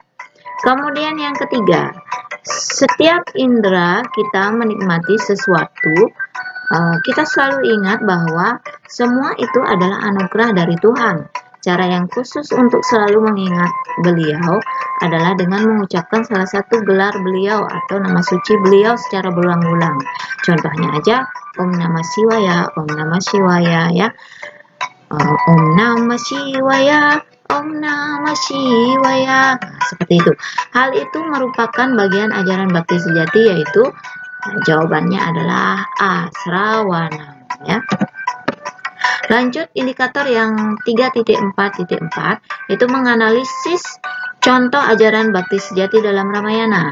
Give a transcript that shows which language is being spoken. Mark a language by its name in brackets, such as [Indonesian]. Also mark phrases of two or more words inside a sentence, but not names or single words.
[Indonesian] Kemudian yang ketiga, setiap indera kita menikmati sesuatu, kita selalu ingat bahwa semua itu adalah anugerah dari Tuhan. Cara yang khusus untuk selalu mengingat beliau adalah dengan mengucapkan salah satu gelar beliau atau nama suci beliau secara berulang-ulang. Contohnya aja, [Sanskrit] Om Namah Shivaya, Om Namah Shivaya ya. Om Namah Shivaya, Om Namah Shivaya. [Indonesian] Nah, seperti itu. Hal itu merupakan bagian ajaran bakti sejati, yaitu jawabannya adalah A, Srawanam ya. Lanjut indikator yang 3.4.4 itu menganalisis contoh ajaran bakti sejati dalam Ramayana.